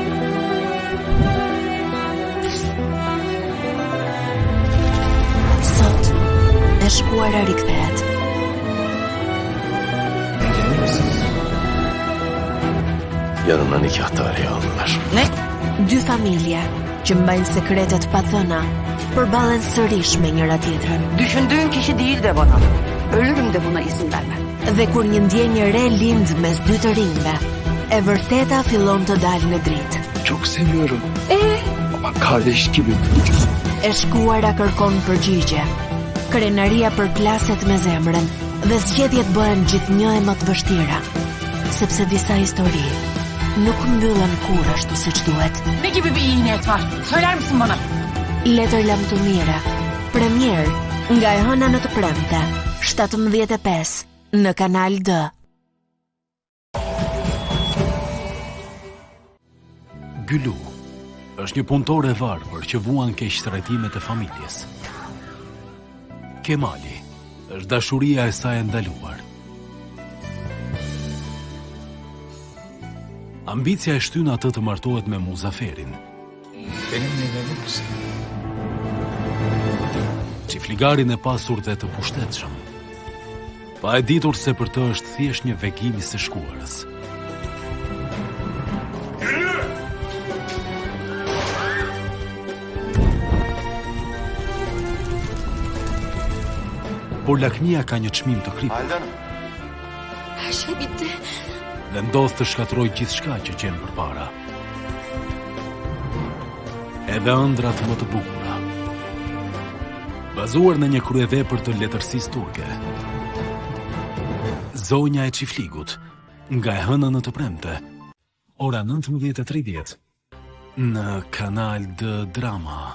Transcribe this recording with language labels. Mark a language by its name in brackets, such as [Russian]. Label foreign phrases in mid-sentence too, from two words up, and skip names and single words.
[Albanian] Sot, e shkuara rikthehet. [Turkish] Yanımda nikahtar aldılar. Ne? [Albanian] Dy familje që mbajnë sekretet pa thëna, përballen sërish me njëra tjetrën. [Turkish] Düşündüğün kişi değil de bana. Ölürüm de buna izin vermem. [Albanian] Dhe kur një ndjenjë re lind mes dy të rinjve, e vërteta fillon të dalë në dritë. [Turkish] Çok seviyorum. Ama kardeş gibi. [Albanian] E shkuara kërkon përgjigje. Krenaria përplaset me zemrën dhe zgjedhjet bëhen gjithnjë e më të vështira, sepse disa histori nuk mbyllen kur ashtu siç duhet. [Turkish] Ne gibi bir iyi niyet var? Söyler misin bana? [Albanian] Letër lam të mira. Premier nga e hëna në të premte, 17:05 në Kanal D. Gylu është një punëtor e varfër që vuan keq trajtimet e familjes. Kemali është dashuria e saj e ndaluar. Ambicia e shtyn atë të martohet me Muzaferin. [Turkish] Benimle evlenir misin? [Albanian] Çiftligarin e pasur dhe të pushtetshëm. Pa e ditur se për të është thjesht një vegim i së shkuarës. Por lakmia ka një çmim të kripur. [Turkish] Her şey bitti. [Albanian] Dhe ndodh të shkatroj gjithçka që gjen përpara. Edhe ëndrat më të bukura. Bazuar në një kryevepër të letërsisë turke. Zonja e Çiftligut, nga e hëna në të premte, ora 19:30 në Kanal D Drama.